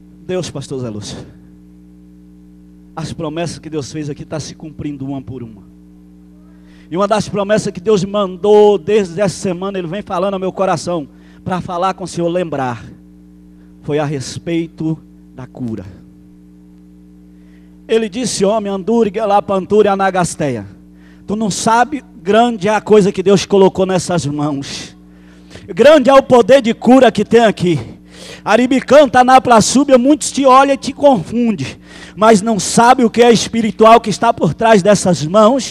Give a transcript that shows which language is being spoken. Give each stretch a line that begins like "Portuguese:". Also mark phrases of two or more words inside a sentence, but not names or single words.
Portuguese: Deus, pastor Zé Lúcio, as promessas que Deus fez aqui estão se cumprindo uma por uma. E uma das promessas que Deus mandou desde essa semana, Ele vem falando ao meu coração, para falar com o Senhor, lembrar, foi a respeito da cura. Ele disse, homem, andure, gelapanturi, anagasteia. Tu não sabe, grande é a coisa que Deus colocou nessas mãos. Grande é o poder de cura que tem aqui. Aribicanta na plaçúbia, muitos te olham e te confundem, mas não sabe o que é espiritual que está por trás dessas mãos.